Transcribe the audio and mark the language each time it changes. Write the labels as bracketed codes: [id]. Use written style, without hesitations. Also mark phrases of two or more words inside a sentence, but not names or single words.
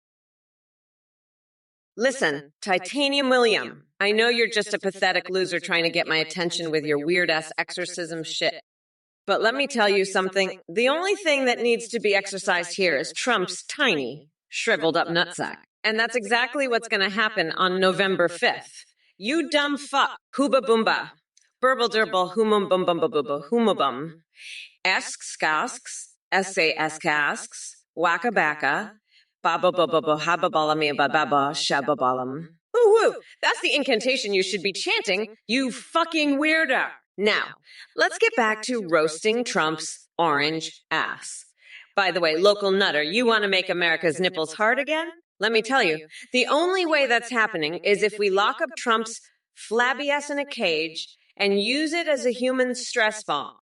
[en] Listen, Titanium William, I know you're just a pathetic loser trying to get my attention with your weird-ass exorcism shit. But let me tell you something. The only thing that needs to be exercised here is Trump's tiny, shriveled-up nutsack. And that's exactly what's going to happen on November 5th. You dumb fuck, hooba boomba, burble durble, humum bum bum bum bum humma bum, esks casks, essay casks, waka baka, baba baba baba balami baba shababalam. Woo woo! That's the incantation you should be chanting, you fucking weirdo. Now, let's get back to roasting Trump's orange ass. By the way, local nutter, you want to make America's nipples hard again? Let me tell you, the only way that's happening is if we lock up Trump's flabby ass in a cage and use it as a human stress ball.